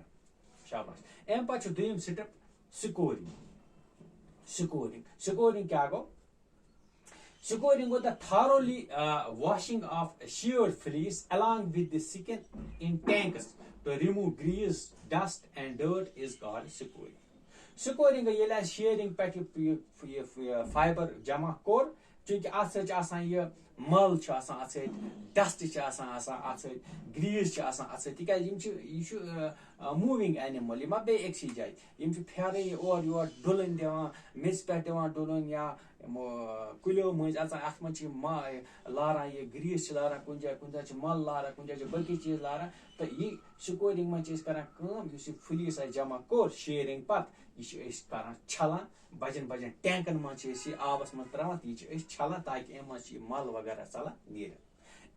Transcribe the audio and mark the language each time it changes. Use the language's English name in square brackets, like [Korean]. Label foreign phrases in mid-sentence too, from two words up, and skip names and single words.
[Kashmiri] شاباش. امہِ پتہٕ چھُ دوٚیِم سٹیپ سکورنگ کیا گوٚو [English] Scoring with the thoroughly washing of sheared fleece along with the skin in tanks to remove grease, dust and dirt is called scoring. [Kashmiri] Scoring ییٚلہِ اَسہِ شیئرنگ پٮ۪ٹھ فایبر جمع کوٚر چونکہ اتھ سۭتۍ چھُ آسان یہِ مل چھُ آسان اتھ سۭتۍ ڈسٹ چھُ آسان اتھ سۭتۍ گریٖس چھُ آسان اتھ سۭتۍ تِکیازِ یہِ چھُ [English] moving animal [Kashmiri] یہِ ما بیٚیہِ أکسٕے جایہِ یِم چھِ پھیران یہِ اورٕ یور ڈُلٕنۍ دِوان میٚژِ پٮ۪ٹھ دِوان ڈُلٕنۍ یا کُلیو مٔنٛزۍ اژان اتھ منٛز چھِ لاران یہِ گریٖس چھِ لاران کُنہِ جایہِ چھِ مل لاران کُنہِ جایہِ چھِ باقٕے چیٖز لاران تہٕ یہِ سکورنگ منٛز چھِ أسۍ کران کٲم یُس یہِ فلیٖس اَسہِ جمع کوٚر شیئرنگ پتہٕ یہِ چھِ أسۍ کران چھلان بجن ٹینکن منٛز چھِ أسۍ یہِ آبس منٛز تراوان تہٕ یہِ چھِ أسۍ چھلان تاکہ امہِ منٛز چھِ یہِ مل وغیرہ ژلان نیٖرِتھ.